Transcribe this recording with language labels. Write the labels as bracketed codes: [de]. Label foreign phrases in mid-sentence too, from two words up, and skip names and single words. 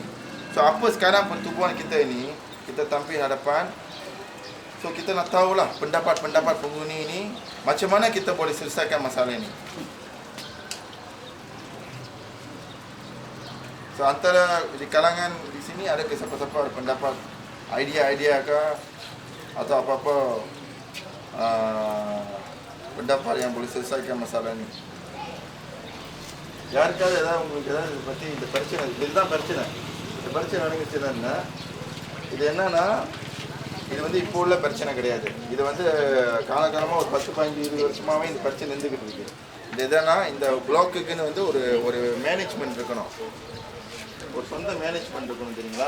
[ms] So apa sekarang pertubuhan kita ini, kita tampil hadapan, so kita nak tahulah pendapat-pendapat penghuni ini, macam mana kita boleh selesaikan masalah ini. So antara di kalangan di sini ada ke siapa-siapa ada pendapat, idea ke atau apa-apa pendapat yang boleh selesaikan masalah ini. [ta] யாருக்காவது ஏதாவது பற்றி இந்த பிரச்சனை இதுதான் பிரச்சனை. இந்த பிரச்சனை நடந்துச்சுன்னா இது என்னன்னா, இது வந்து இப்போ உள்ள பிரச்சனை கிடையாது. இது வந்து காலகாலமாக ஒரு 10-15-20 வருஷமாகவே இந்த பிரச்சனை இருந்துக்கிட்டு இருக்கு. இது எதுனா, இந்த பிளாக்குக்குன்னு வந்து ஒரு மேனேஜ்மெண்ட் இருக்கணும், ஒரு சொந்த மேனேஜ்மெண்ட் இருக்கணும், தெரியுங்களா?